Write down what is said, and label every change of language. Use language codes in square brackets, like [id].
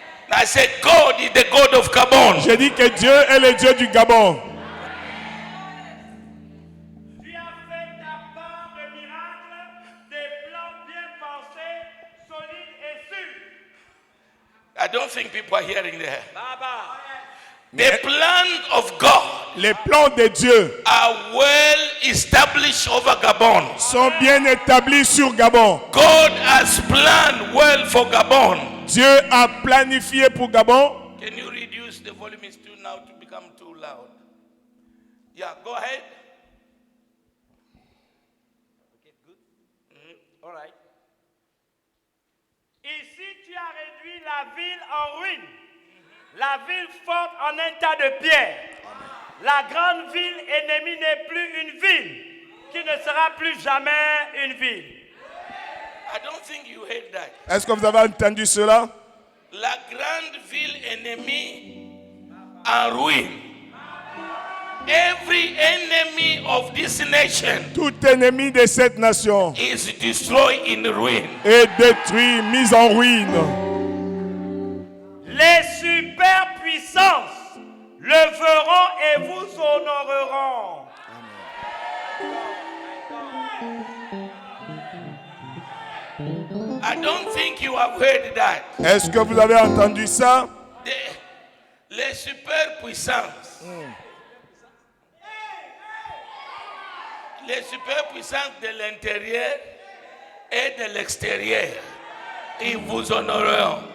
[en] I said, God is the God of Gabon. [fr] J'ai dit que Dieu est le Dieu du Gabon. Tu as fait ta part de miracles, des plans bien pensés, solides et sûrs. [en] I don't think people are hearing that. Baba. The plan of God [fr] Les plans de Dieu [en] are well established over Gabon. [fr] sont bien établis sur Gabon. [en] God has planned well for Gabon. [fr] Dieu a planifié pour Gabon. [en] Can you reduce the volume is too now to become too loud? Yeah, go ahead. Okay, good. All right. [fr] Ici, tu as réduit la ville en ruine, la ville forte en un tas de pierres. La grande ville ennemie n'est plus une ville, qui ne sera plus jamais une ville. [en] I don't think you heard that. [fr] Est-ce que vous avez entendu cela? La grande ville ennemie en ruine. [en] Every enemy of this nation [fr] Tout ennemi de cette nation [en] is destroyed in ruin. [fr] est détruit, mis en ruine. Les superpuissances le verront et vous honoreront. [en] I don't think you have heard that. [fr] Est-ce que vous avez entendu ça? Les superpuissances. Les superpuissances de l'intérieur et de l'extérieur, ils vous honoreront.